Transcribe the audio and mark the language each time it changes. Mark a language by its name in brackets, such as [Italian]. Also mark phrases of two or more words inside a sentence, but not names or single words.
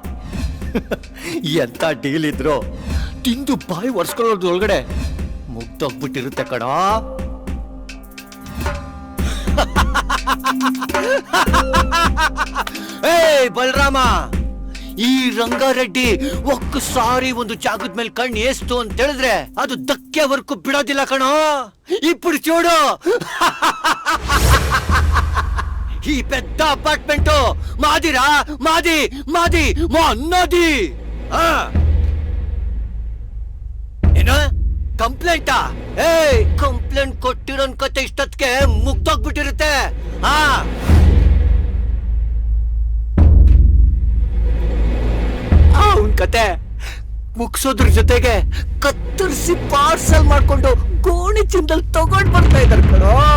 [Kannada] ಎಂತ ಡೀಲ್ ಇದ್ರು ತಿಂದು ಬಾಯಿ ಒರ್ಸ್ಕೊಳ್ಳೋದ್ರೊಳಗಡೆ ಮುಗ್ದೋಗ್ಬಿಟ್ಟಿರುತ್ತೆ ಕಣೋ. ಏಯ್ ಬಲರಾಮ, ಈ ರಂಗಾರೆಡ್ಡಿ ಸಾರಿ ಒಂದು ಜಾಗದ ಮೇಲೆ ಕಣ್ಣು ಏಸ್ತು ಅಂತ ಹೇಳಿದ್ರೆ ಅದು ಧಕ್ಕೆವರೆಗೂ ಬಿಡೋದಿಲ್ಲ ಕಣೋ. [Telugu] ఇప్పుడు చూడు, ఈ పెద్ద అపార్ట్మెంట్ మాదిరా, మాది మాది మా అన్నది. [Kannada] ಏನು ಕಂಪ್ಲೇಂಟಾ? ಏಯ್, ಕಂಪ್ಲೇಂಟ್ ಕೊಟ್ಟಿರೋನ್ ಕತೆ ಇಷ್ಟೊತ್ತಿಗೆ ಮುಗ್ದೋಗ್ಬಿಟ್ಟಿರುತ್ತೆ. ಅವನ್ ಕತೆ ಮುಗಿಸೋದ್ರ ಜೊತೆಗೆ ಕತ್ತರಿಸಿ ಪಾರ್ಸಲ್ ಮಾಡ್ಕೊಂಡು ಗೋಣಿ ಚಿಂದಲ್ಲಿ ತಗೊಂಡ್ ಬರ್ತಾ ಇದ್ದಾರೆ ಕಣೋ.